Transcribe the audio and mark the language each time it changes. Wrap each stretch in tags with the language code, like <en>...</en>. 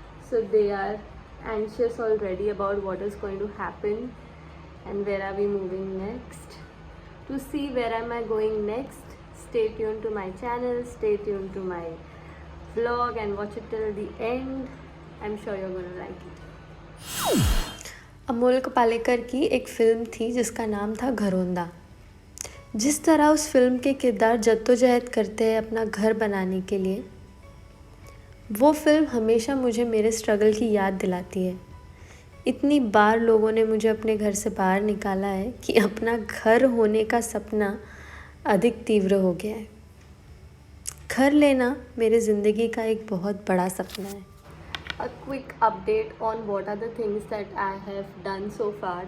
<en>So they are anxious already about what is going to happen and where are we moving next. To see where am I going next, stay tuned to my channel, stay tuned to my vlog and watch it till the end. I'm sure you're going to like it.</en> <hi>Amol Palekar की एक film थी जिसका नाम था घरोंदा। जिस तरह उस film के किरदार जद्दोजहद करते हैं अपना घर बनाने के लिए, वो फिल्म हमेशा मुझे मेरे स्ट्रगल की याद दिलाती है। इतनी बार लोगों ने मुझे अपने घर से बाहर निकाला है कि अपना घर होने का सपना अधिक तीव्र हो गया है। घर लेना मेरे ज़िंदगी का एक बहुत बड़ा सपना है।</hi> <en>A quick update on what are the things that I have done so far.</en>